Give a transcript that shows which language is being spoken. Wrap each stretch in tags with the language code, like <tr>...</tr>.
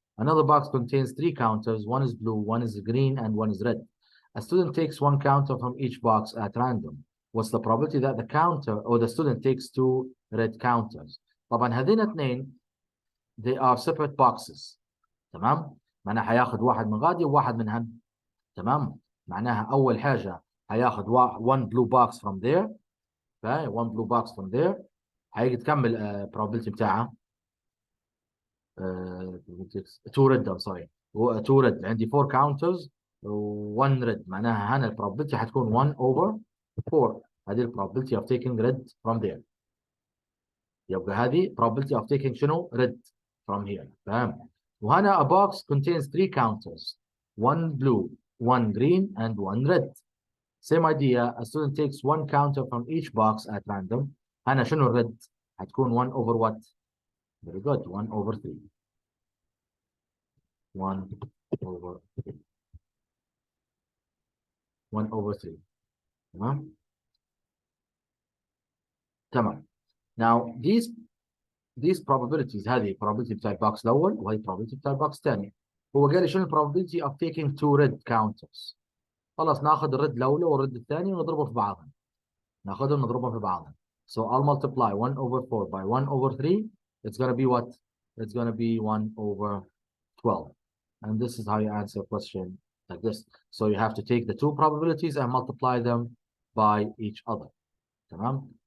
<en>Another box contains 3 counters. One is blue, one is green, and one is red. A student takes 1 counter from each box at random. What's the probability that the counter or the student takes 2 red counters?</en> <ar>طبعا هذين اثنين</ar> <en>they are separate boxes.</en> <ar>تمام؟ معناها حياخذ واحد من غادي وواحد من هن. تمام؟ معناها أول حاجة هياخذ</ar> <en>one blue box from there. Okay, one blue box from there.</en> <ar>هيجي تكمل probability بتاعها</ar> <en>2 red. I'm sorry. 2 red.</en> <ar>عندي 4</ar> <en>counters 1 red.</en> <ar>معناها هنا probability حتكون 1 over 4.</ar> <en>هذه probability of taking red from there.</en> <ar>يبقى هذه</ar> <en>probability of taking</en> <ar>شنو</ar> <en>red from here.</en> <ar>فاهم؟ وهنا</ar> <en>a box contains 3 counters. 1 blue, 1 green, and 1 red. Same idea, a student takes 1 counter from each box at random.</en> <ar>هنا شنو الرد؟ هتكون</ar> <en>1 over what? Very good, 1 over 3. 1 over 3. 1 over 3.</en> <ar>تمام؟ تمام.</ar> <en>Now these probabilities</en> <ar>هذه probability بتاع البوكس الأول وهي probability بتاع البوكس الثاني. هو قال لي شنو</ar> <en>probability of taking two red counters.</en> <ar>خلاص ناخذ الرد الاولى والرد الثاني ونضربهم في بعضهم. ناخذهم نضربهم في بعضهم.</ar> <en>So I'll multiply 1 over 4 by 1 over 3. It's going to be what? It's going to be 1 over 12. And this is how you answer a question like this. So you have to take the two probabilities and multiply them by each other. Tamam?</en>